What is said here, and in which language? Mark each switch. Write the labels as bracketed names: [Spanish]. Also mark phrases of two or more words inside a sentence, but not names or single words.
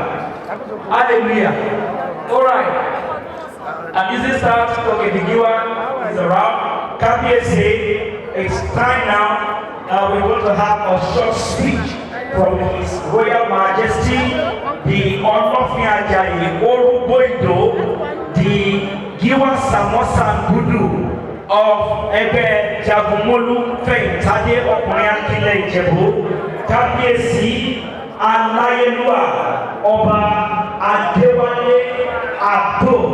[English] Hallelujah. Alright. And using start talking, the giver is around. KBSA, it's time now. We're going to have a short speech from His Royal Majesty, the Onofin Ajayi Oruboido, the Giwa Samosa Gudu of Ebe Jagumolu Feyintade Ọkùnrin Akílẹ̀ Ìjẹ̀bú, [Yoruba] Kábíyèsí Aláyélúwà Ọba [English] Adéwálé Àdó.